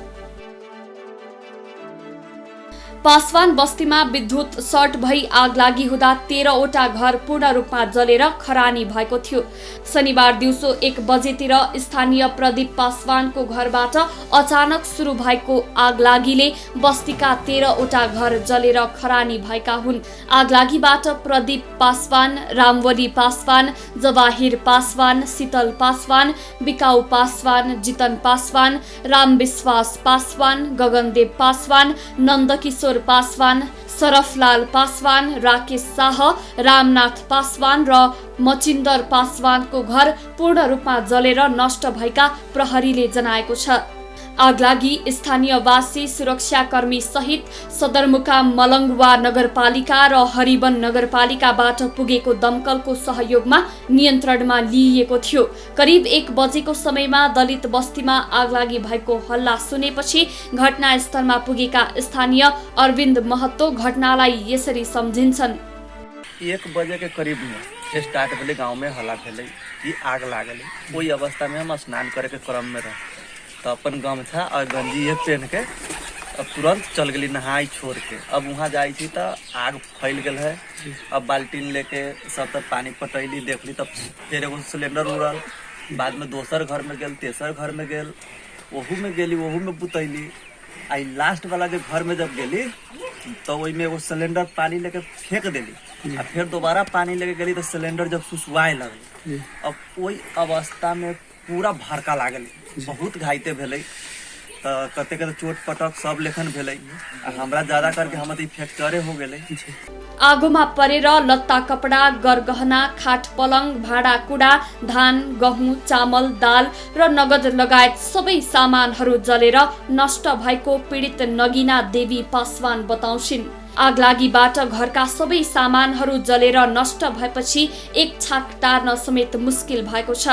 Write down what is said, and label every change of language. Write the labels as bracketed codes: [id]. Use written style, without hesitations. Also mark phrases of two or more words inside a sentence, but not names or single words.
[ne] पासवान बस्तीमा विद्युत सर्ट भई आग लागि हुँदा 13वटा घर पूर्ण रूपमा जलेर खरानी भएको थियो। शनिबार दिउँसो 1 बजेतिर स्थानीय प्रदीप पासवानको घरबाट अचानक सुरु भएको आगलागीले बस्तीका 13वटा घर जलेर खरानी भएका हुन्। आगलागीबाट प्रदीप पासवान, रामवली पासवान, जवाहिर पासवान, शीतल पासवान, बिकाउ पासवान, जितन पासवान, रामविश्वास पासवान, गगनदेव पासवान, नन्दकिशोर पासवान, सरफलाल पासवान, राकेश शाह, रामनाथ पासवान र मचिन्दर पासवानको घर पूर्ण रूपमा जलेर नष्ट भएका प्रहरीले जनाएको छ। आगलागी स्थानीयवासी, सुरक्षाकर्मी सहित सदरमुकाम मलङ्गवा नगरपालिका र हरिवन नगरपालिकाबाट पुगेको दमकलको सहयोगमा नियन्त्रणमा लिइएको थियो। करिब 1 बजेको समयमा दलित बस्तीमा आगलागी भएको हल्ला सुनेपछि घटनास्थलमा पुगेका स्थानीय अरविन्द महतो घटनालाई यसरी सम्झिन्छन्। [mai] 1 बजे के करीब में स्टार्ट भेले, गाँव में हल्ला भेले कि आग लागले। वही अवस्था में हम स्नान करे के क्रम में रह तो अपन गमछा और गंजी ये पहन के अब तुरंत चल गई नहाई छोड़ के। अब वहाँ जाई थी तो आग फैल गल है। अब बाल्टीन लेके सब तक पानी पटैली, देखली तब फिर एगो सिलेंडर उड़ल। बाद में दोसर घर में गेल, तेसर घर में गेल, वहू में गेली, वहू में बुतैली। आई लास्ट वाला के घर में जब गेली तो वही में एगो सिलेंडर पानी लेके फेंक देली। और फिर दोबारा पानी लेके गेली तो सिलेंडर जब सुसवाए लगल। अब वही अवस्था में पूरा भड़का लागल, बहुत घायते भेलै। कते कते चोट पटक सब लेखन भेलै। हमरा ज्यादा करके हम फ्रैक्चरे हो गेलै। [ne] आगोमा परेर लत्ता कपडा, गरगहना, खाट पलङ, भाँडा कुडा, धान, गहुँ, चामल, दाल र नगद लगायत सबै सामानहरू जलेर नष्ट भएको पीडित नगिना देवी पासवान बताउँछिन्। आगलागीबाट घरका सबै सामानहरू जलेर नष्ट भएपछि एक छाक टार्न समेत मुस्किल भएको छ।